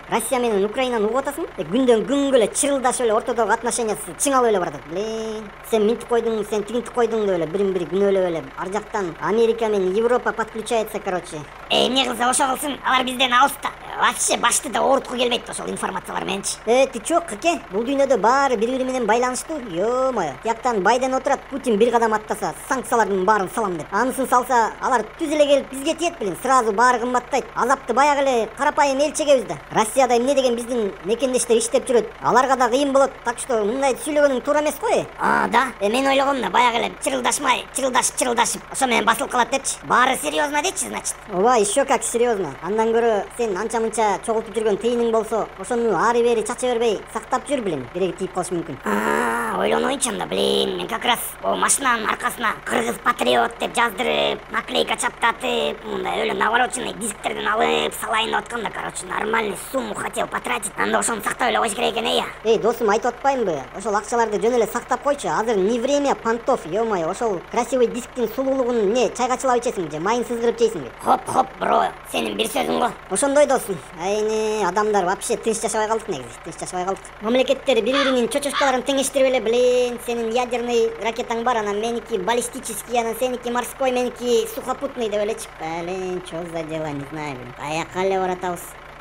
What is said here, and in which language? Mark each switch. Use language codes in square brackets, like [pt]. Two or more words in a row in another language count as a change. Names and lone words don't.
[ky] Россия менен Украинаны угуп атасың? Күндөн күнгө эле чырылдашып эле ортодогу отношениясы чыңалып эле баратат, блин. Сен минтип койдуң, сен тигинтип койдуң деп эле бирин бири күнөөлөп эле ар жактан Америка менен Европа [ru] подключается, короче. [ky] Эмне кылса ошо кылсын, алар бизден алыста. Вообще башты да оорутку келбейт ошол информациялар мененчи. [ru] Ты чё, [ky] кыке? Бул дүйнөдө баары бири-бири менен байланыштуу. [ru] Ё-моё. [ky] Тияктан Байден отурат, Путин бир кадам аттаса, санкциялардын баарын салам деп. Анысын салса, алар түз эле келип бизге тиет, блин. Сразу баары кымбаттайт. Азапты баягы эле карапайым эл чегебиз да. Россияда эмне деген биздин мекендештер иштеп жүрөт. Аларга да кыйын болот. [ru] Так что [ky] мындайды сүйлөгөнүң туура эмес го. Да. Мен ойлогом да баягы эле чырылдашмай, чырылдашып, ошо менен басылып калат депчи. Баары серьезно депчи, значит. Ооба, [ru] еще как серьезно. [ky] Андан көрө сен анча-мынча чогултуп жүргөн тейиниң болсо, ошону ары бери чача бербей сактап жүр, блин. Биреги тийип калышы мүмкүн. Ойлонойчумун да, блин. Мен [ru] как раз [ky] машинанын аркасына кыргыз патриот деп жаздырып, наклейка чаптатып, мындай өлө навороченный дисктерден алып салайын деп атканда, [ru] короче, нормальный сумму хотел потратить. [ky] Анда ошону сактап эле койуш керек экен, Досум, айтып атпаймынбы? Ошол акчаларды жөн эле сактап койчу. [ru] Азыр не время понтов, ё-моё. [ky] Ошол красивый дисктин сулуулугун эмне чайга чылап ичесиңби же майын сыздырып жейсиңби? Хоп, бро, сенин бир сөзүң го. Ошондой досум. Айне, адамдар вообще тынч жашабай калдык негизи. Тынч жашабай калдык. Мамлекеттер бири-биринин чочушкаларын теңештирип эле, блин. Сенин ядерный ракетаң бар, анан меники баллистический, анан сеники морской, меники сухопутный деп элечи. [ru] Блин, чё за дела, не знаю, блин. [ky] Каяка эле баратабыз.